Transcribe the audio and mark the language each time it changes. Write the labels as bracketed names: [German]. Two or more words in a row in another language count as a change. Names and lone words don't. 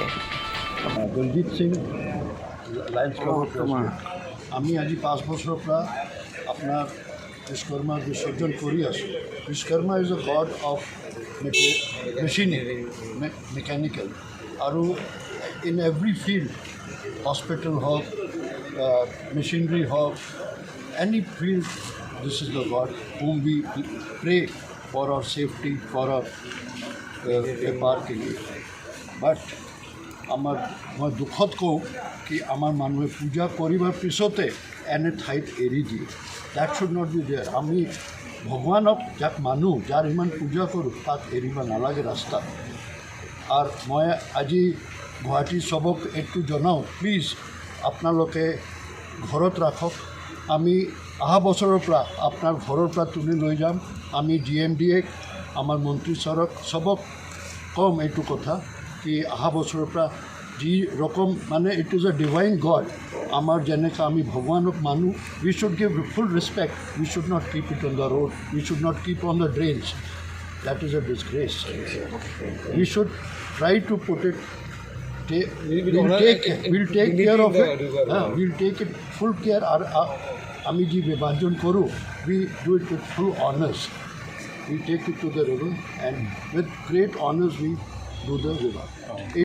[Assamese] দলজিৎ সিং লায়ন্স ক্লাবৰ আমি আজি 5 বছৰৰ পৰা আপোনাৰ বিশ্বকৰ্মাৰ বিসৰ্জন কৰি আছোঁ। [English] বিশ্বকৰ্মা is a god of machinery, mechanical, আৰু in every field, hospital হওক, মেচিনাৰী হওক, any field, this is the god whom we pray for our safety, for our parking. [Assamese] But মই দুখত কওঁ কি আমাৰ মানুহে পূজা কৰিবৰ পিছতে এনে ঠাইত এৰি দিয়ে। [English] that should not be there. [Assamese] আমি ভগৱানক যাক মানুহ, যাৰ ইমান পূজা কৰোঁ, তাক এৰিব নালাগে ৰাস্তাত। আৰু মই আজি গুৱাহাটী চবক এইটো জনাওঁ, প্লিজ আপোনালোকে ঘৰত ৰাখক। আমি অহা বছৰৰ পৰা আপোনাৰ ঘৰৰ পৰা তুলি লৈ যাম। আমি GMDক, আমাৰ মন্ত্ৰী ছাৰক চবক ক'ম এইটো কথা কি অহা বছৰৰ পৰা যি ৰকম মানে [English] it is a divine god. [Assamese] আমাৰ যেনেকৈ আমি ভগৱানক মানুহ, [English] we should give full respect. we should not keep it on the road, we should not keep on the drains. that is a disgrace. We should try to put it. We'll take care of it. We'll take it full care. [Assamese] আমি যে বিভাজন কৰোঁ, [English] we do it with full honors. We take it to the river, and with great honors we do the river.